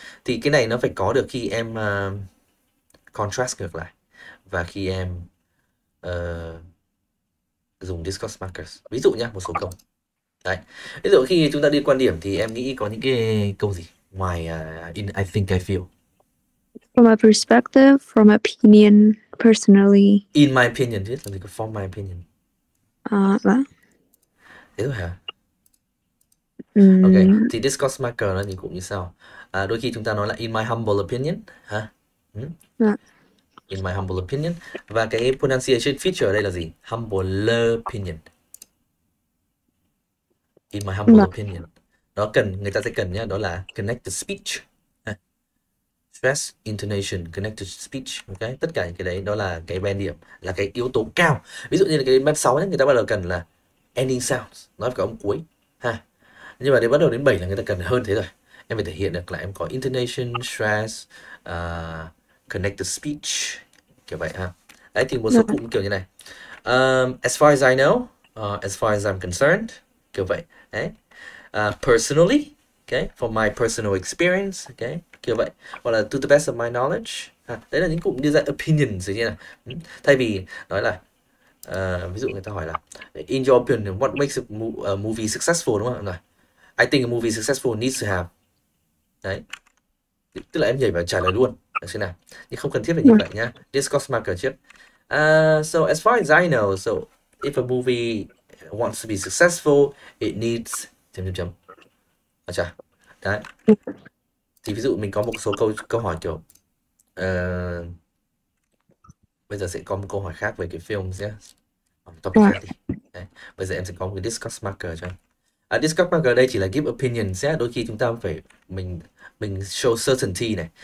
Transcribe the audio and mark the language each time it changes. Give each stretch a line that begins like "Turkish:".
Vietnamese: Thì cái này nó phải có được khi em contrast ngược lại và khi em dùng discourse markers. Ví dụ nhá, một số câu. Đấy. Ví dụ khi chúng ta đi quan điểm thì em nghĩ có những cái câu gì ngoài in
English: I think I feel. From my perspective, from opinion, personally. In my opinion,
Vietnamese: chứ làm gì có
English: from my opinion.
Vietnamese: Vâng. Thế thôi hả? Ok, Ừm, thì discourse marker nó thì cũng như sau. Đôi khi chúng ta nói là
English: in my humble opinion
Vietnamese: ha. Ừ, dạ,
English: in my humble opinion.
Vietnamese: Và cái pronunciation feature ở đây là gì?
English: Humble opinion. In my humble dạ, opinion.
Vietnamese: Đó cần, người ta sẽ cần nhá, đó là connected speech. Ha.
English: Stress, intonation, connected speech.
Vietnamese: Ok, tất cả những cái đấy đó là cái band điểm, là cái yếu tố cao. Ví dụ như là cái band 6 nhé, người ta bắt đầu cần là ending sounds, nói phải có âm cuối ha. Nhưng mà đến bắt đầu đến 7 là người ta cần hơn thế rồi. Em phải thể hiện được là em có intonation, stress, connected speech, kiểu vậy ha. Đấy thì một dạ, số cụm kiểu như này.
English: As far as I know, as far as I'm concerned,
Vietnamese: kiểu vậy. Đấy.
English: Personally, okay, for my personal experience, okay,
Vietnamese: kiểu vậy. Hoặc là
English: to the best of my knowledge.
Vietnamese: Đấy là những cụm đưa ra opinions như này. Thay vì nói là ví dụ người ta hỏi là
English: in your opinion what makes a movie successful,
Vietnamese: đúng không? Rồi,
English: I think a movie successful needs to have.
Vietnamese: Đấy, tức là em nhảy vào trả lời luôn, được chưa nào? Nhưng không cần thiết phải như dạ, vậy nhá. Discourse marker trước.
English: So as far as I know, so if a movie wants to be successful, it needs
Vietnamese: chấm chấm chấm. Chà. Đấy. Thì ví dụ mình có một số câu hỏi kiểu bây giờ sẽ có một câu hỏi khác về cái film nhé.
English: Topic dạ,
Vietnamese: khác đi. Đấy. Bây giờ em sẽ có một cái discuss marker cho anh. Discuss marker đây chỉ là give opinion nhé. Đôi khi chúng ta phải mình show certainty này.